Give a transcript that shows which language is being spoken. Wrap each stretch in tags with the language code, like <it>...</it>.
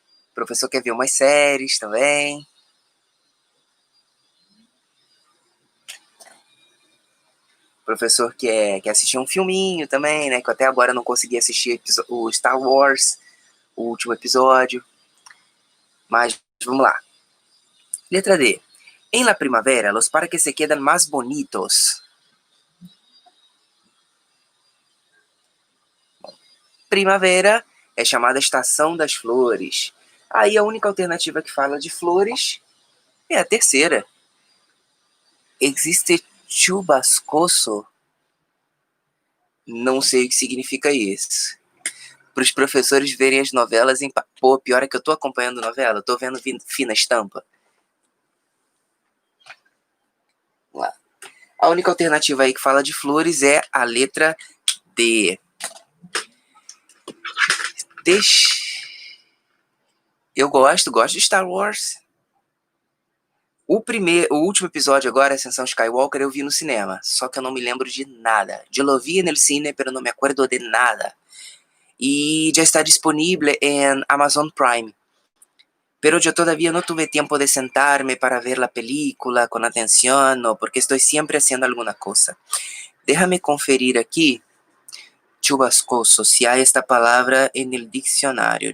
<pt>O professor quer ver umas séries também. O professor quer assistir um filminho também, né? Que até agora eu não consegui assistir o Star Wars, o último episódio. Mas vamos lá. Letra D.</pt> <es>En la primavera, los parques se quedan más bonitos.</es> <pt>Primavera é chamada estação das flores. Aí a única alternativa que fala de flores é a terceira. Existe chubascoso? Não sei o que significa isso. Para os professores verem as novelas em... Pô, pior é que eu tô acompanhando novela, eu tô vendo Fina Estampa. Vamos lá. A única alternativa aí que fala de flores é a letra D. Eu gosto de Star Wars. O último episódio agora, Ascensão Skywalker, eu vi no cinema. Só que eu não me lembro de nada.</pt> <es>Yo lo vi en el cine, pero no me acuerdo de nada. Y ya está disponible en Amazon Prime. Pero yo todavía no tuve tiempo de sentarme para ver la película con atención, no, porque estoy siempre haciendo alguna cosa. Déjame conferir aquí, chubascoso, si hay esta palabra en el diccionario.</es>